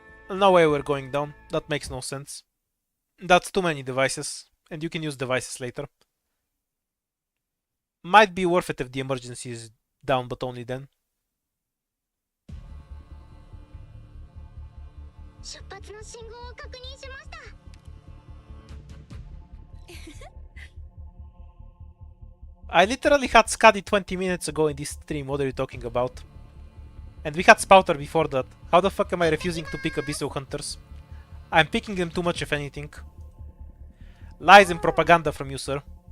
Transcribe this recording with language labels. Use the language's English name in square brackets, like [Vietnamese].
[English] No way we're going down. That makes no sense. That's too many devices, and you can use devices later. Might be worth it if the emergency is down, but only then. [Japanese] 出発の信号を確認しました。 [English] I literally had Skadi 20 minutes ago in this stream, what are you talking about? And we had Spouter before that. How the fuck am I refusing to pick Abyssal Hunters? I'm picking them too much if anything. Lies and propaganda from you, sir.